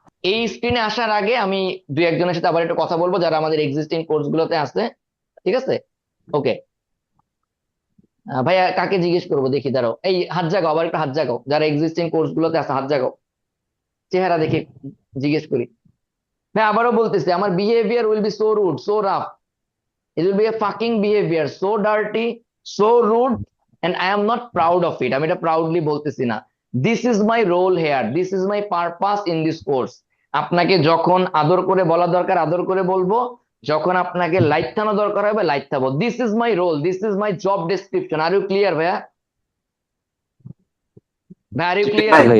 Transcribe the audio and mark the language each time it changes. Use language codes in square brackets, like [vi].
[bn] এই স্ক্রিনে আসার আগে আমি দুই একজনের সাথে আবার একটু কথা বলবো যারা আমাদের এক্সিস্টিং কোর্স গুলোতে আছে, ঠিক আছে? ওকে। ভাইয়া কাকে জিজ্ঞেস করবো দেখি, দাঁড়াও, এই হাত জাগাও, আবার একটু হাত জাগাও, যারা এক্সিস্টিং কোর্স গুলোতে আছে হাত জাগাও, চেহারা দেখে জিজ্ঞেস করি। ভাই আবারও বলতেছি, আমার [en] Behaviour will be so rude, so rough, it will be a fucking behavior, so dirty, so rude, and I am not proud of it. [bn] আমি এটা প্রাউডলি বলতেছি না, [en] This is my role here, this is my purpose in this course. [bn] আপনাকে যখন আদর করে বলা দরকার আদর করে বলবো, যখন আপনাকে লাইথানো দরকার হবে লাইথাবো। [en] This is my role, this is my job description. Are you clear ভাইয়া? ভাই are you clear?